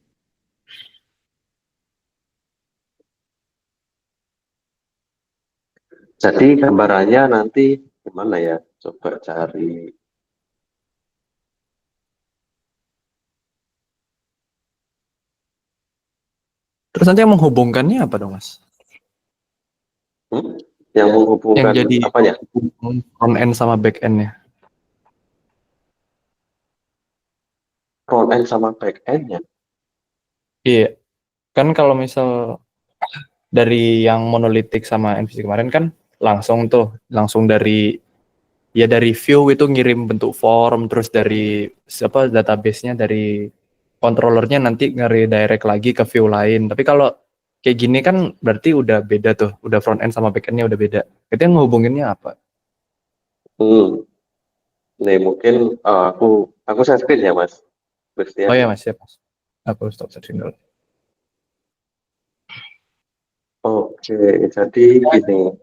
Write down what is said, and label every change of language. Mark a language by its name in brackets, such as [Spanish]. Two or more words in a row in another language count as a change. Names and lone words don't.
[Indonesian] Jadi gambarannya nanti gimana ya? Coba cari. Terus nanti yang menghubungkannya apa dong, Mas? Hmm? Yang Yang menghubungkan jadi apanya? [English] front end sama back end-nya. Front end sama back end-nya. [Indonesian] Iya. Kan kalau misal dari yang monolitik sama MVC kemarin kan langsung dari view itu ngirim bentuk form, terus dari database-nya dari controllernya nanti nge-redirect lagi ke view lain. Tapi kalau kayak gini kan berarti udah beda tuh, udah [English] front end sama back end-nya [Indonesian] udah beda. Itu yang ngehubunginnya apa? Hmm. Nih mungkin aku [English] share screen [Indonesian] ya Mas Oh Christian. ya, Mas, siap, Mas. Aku [English] stop searching [Indonesian] dulu. Oke, jadi gini.